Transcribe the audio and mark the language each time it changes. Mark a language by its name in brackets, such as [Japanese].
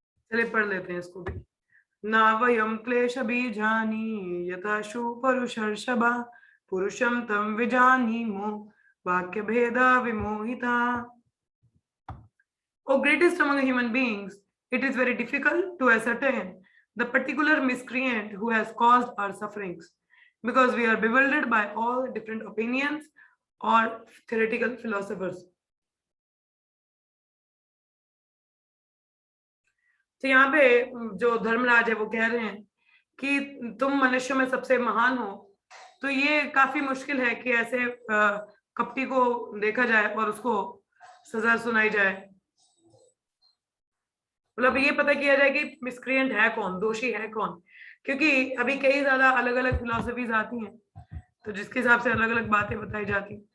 [Hindi] चलिए पढ़ लेते हैं इसको भी। [Sanskrit] नावयं क्लेश बीजानि यथाशु परुषर्षभा पुरुषं तं विजानीमो वाक्य भेदा विमोहिता। [English] O greatest among human beings, it is very difficult to ascertain the particular miscreant who has caused our sufferings, because we are bewildered by all different opinions or theoretical philosophers. [Hindi] तो यहाँ पे जो धर्मराज है वो कह रहे हैं कि तुम मनुष्य में सबसे महान हो, तो ये काफी मुश्किल है कि ऐसे कपटी को देखा जाए और उसको सजा सुनाई जाए, मतलब ये पता किया जाए कि मिसक्रिएंट है कौन, दोषी है कौन, क्योंकि अभी कई ज्यादा अलग अलग फिलोसफीज आती हैं, तो जिसके हिसाब से अलग अलग बातें बताई जाती।